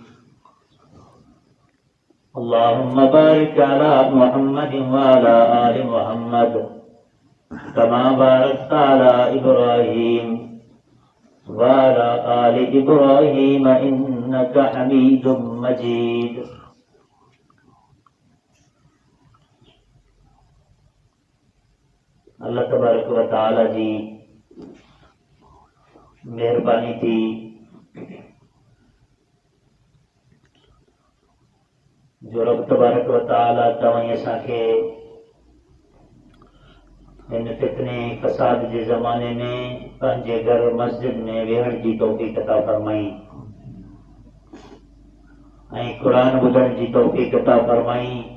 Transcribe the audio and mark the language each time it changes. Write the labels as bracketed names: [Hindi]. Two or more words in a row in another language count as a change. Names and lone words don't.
[Arabic] اللهم بارك على محمد وعلى آل محمد كما باركت على إبراهيم وعلى آل إبراهيم إنك حميد مجيد [Sindhi] अल्लाह तबारक व तआला जी मेहरबानी थी जो रब तबारक व तआला तवई असांखे हिन फितने फसाद जे ज़माने में पंहिंजे घर मस्जिद में वेहण जी तौफ़ीक़ अता फरमाई ऐं क़ुरान ॿुधण जी तौफ़ीक़ अता फरमाई।